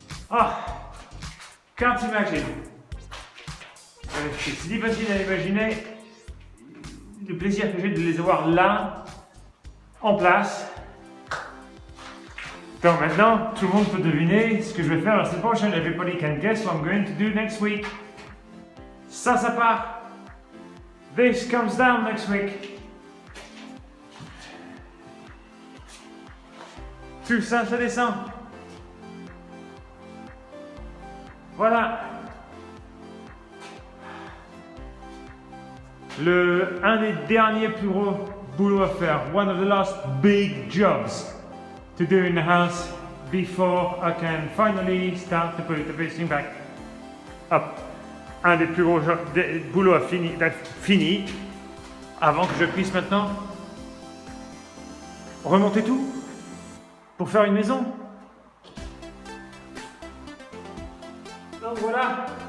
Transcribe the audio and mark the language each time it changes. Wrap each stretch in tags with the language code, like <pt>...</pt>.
<en>Ah, can't imagine.</en> <fr>C'est difficile à imaginer le plaisir que j'ai de les avoir là, en place. Donc maintenant, tout le monde peut deviner ce que je vais faire la semaine prochaine.</fr> <en>Everybody can guess what I'm going to do next week.</en> <fr>Ça part.</fr> <en>This comes down next week.</en> <fr>Tout ça, ça descend. Voilà. Un des derniers plus gros boulots à faire.</fr> <en>One of the last big jobs to do in the house before I can finally start to put everything back up.</en> <fr>Un des plus gros boulots à fini avant que je puisse maintenant remonter tout pour faire une maison. Donc voilà.</fr>